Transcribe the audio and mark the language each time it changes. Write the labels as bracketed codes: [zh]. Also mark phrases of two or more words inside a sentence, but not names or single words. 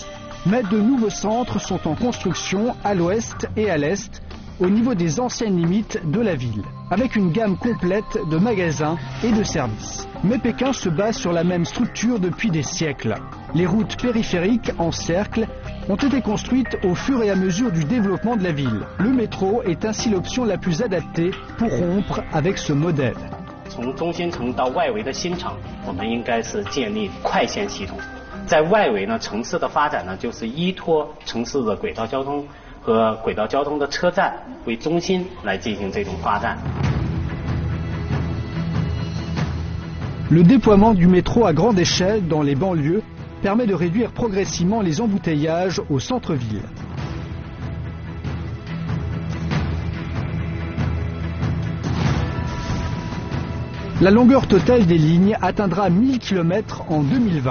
[fr] Mais de nouveaux centres sont en construction à l'ouest et à l'est, au niveau des anciennes limites de la ville, avec une gamme complète de magasins et de services. Mais Pékin se base sur la même structure depuis des siècles. Les routes périphériques en cercle ont été construites au fur et à mesure du développement de la ville. Le métro est ainsi l'option la plus adaptée pour rompre avec ce modèle. [zh] 从中心城到外围的新城，我们应该是建立快线系统。在外围呢，城市的发展呢，就是依托城市的轨道交通和轨道交通的车站为中心来进行这种发展。 [fr] Le déploiement du métro à grande échelle dans les banlieues permet de réduire progressivement les embouteillages au centre-ville. La longueur totale des lignes atteindra 1000 km en 2020.